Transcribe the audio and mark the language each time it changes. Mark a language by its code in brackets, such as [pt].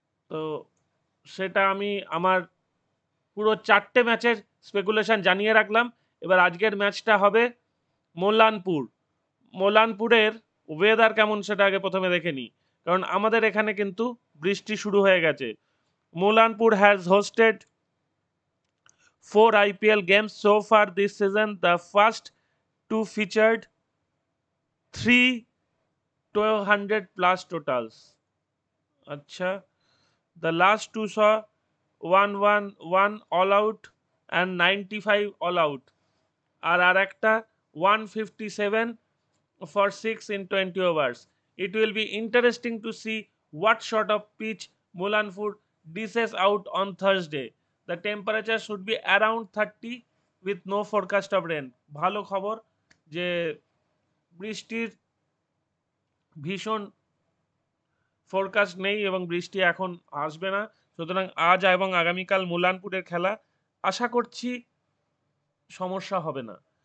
[bn] তো সেটা আমি আমার পুরো 4টে ম্যাচের স্পেকুলেশন জানিয়ে রাখলাম। এবার আজকের ম্যাচটা হবে মোল্লানপুর। মোল্লানপুরের ওয়েদার কেমন সেটা আগে প্রথমে দেখে নিই, কারণ আমাদের এখানে কিন্তু বৃষ্টি শুরু হয়ে গেছে। [en] Mullanpur has hosted 4 IPL games so far this season. The first two featured 300 plus totals. Acha. The last two saw 111 all out and 95 all out. [bn] আর একটা [en] 157 for 6 in 20 overs. It will be interesting to see what sort of pitch Mulanpur dishes out on Thursday. The temperature should be around 30 with no forecast of rain. [bn] ভালো খবর যে বৃষ্টির ভীষণ forecast নেই এবং বৃষ্টি এখন আসবে না। সুতরাং আজ এবং আগামীকাল মুলানপুরের খেলা, আশা করছি সমস্যা হবে না।